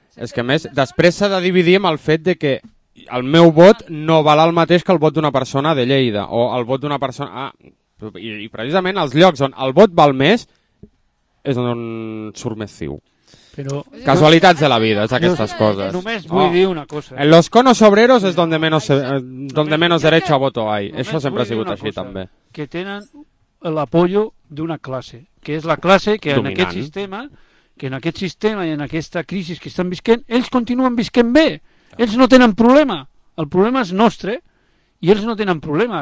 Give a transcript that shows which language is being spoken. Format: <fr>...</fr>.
<ca>És que més, després s'ha de dividir amb el fet de que el meu vot no val el mateix que el vot d'una persona de Lleida o el vot d'una persona... Ah, i precisament els llocs on el vot val més és on surt més CiU. Però... Casualitats de la vida, és aquestes coses. Només vull dir una cosa.</ca> <es>En los conos obreros és donde menos derecho a voto hay.</es> <ca>Això sempre ha sigut així, també. Que tenen l'apoyo d'una classe, que és la classe que dominant. en aquest sistema i en aquesta crisi que estan visquent, ells continuen visquent bé. Ells no tenen problema, el problema és nostre i ells no tenen problema.</ca>